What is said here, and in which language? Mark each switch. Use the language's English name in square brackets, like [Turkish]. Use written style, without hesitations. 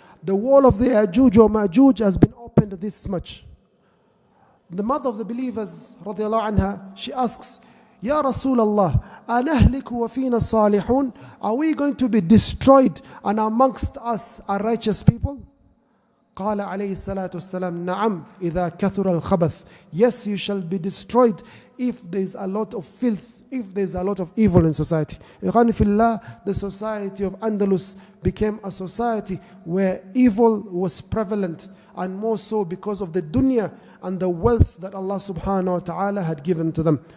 [English] The wall of the Ya'juj or Ma'juj has been opened this much. The mother of the believers, radiallahu anha, she asks, Ya Rasulullah, [Arabic] أَنَهْلِكُ وَفِينَا الصَّالِحُونَ. [English] Are we going to be destroyed and amongst us are righteous people? [Arabic] قال عليه الصلاة والسلام نعم إذا كثر الخبث. [English] Yes, you shall be destroyed if there is a lot of filth, if there is a lot of evil in society. Ikhwani fillah, the society of Andalus became a society where evil was prevalent, and more so because of the dunya and the wealth that Allah subhanahu wa ta'ala had given to them.